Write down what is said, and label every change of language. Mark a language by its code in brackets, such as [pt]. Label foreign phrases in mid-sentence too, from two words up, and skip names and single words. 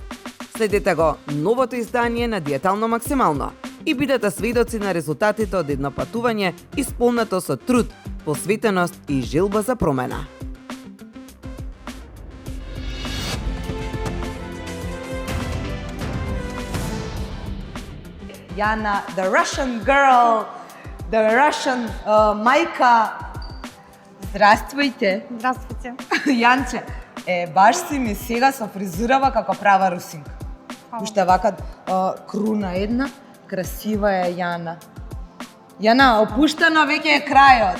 [mk] Следете го новото издание на Диетално максимално и бидете сведоци на резултатите од едно патување исполнето со труд, посветеност и желба за промена. Јана, [en] the Russian girl, the Russian мајка. [mk] Здравствуйте. Здравствуйте. Јанче, баш си ми сега со фризурава како права русинка. Уште вака круна една, красива е Јана. Јана, опуштено веќе е крајот.